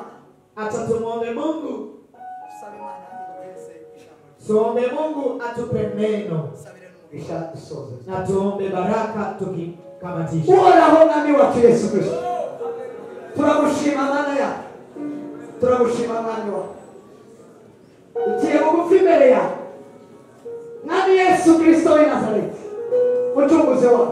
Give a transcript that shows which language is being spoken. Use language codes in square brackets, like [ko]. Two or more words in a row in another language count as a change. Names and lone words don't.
[sw] Acha tumuombe Mungu. [rn] Sabe Imana iduheze ijambo. [sw] Tuombe Mungu atupe neno. [rn] Sabire n'umugisha dusoze. [sw] Na tuombe baraka tukikamatisha. [rn] Uhoraho mwami wacu Yesu Kristo, turagushima Mana yacu, turagushima mwami wacu, uciye bugufi imbere yawe mwami Yesu Kristo w'i Nazareti, mucunguzi wawe.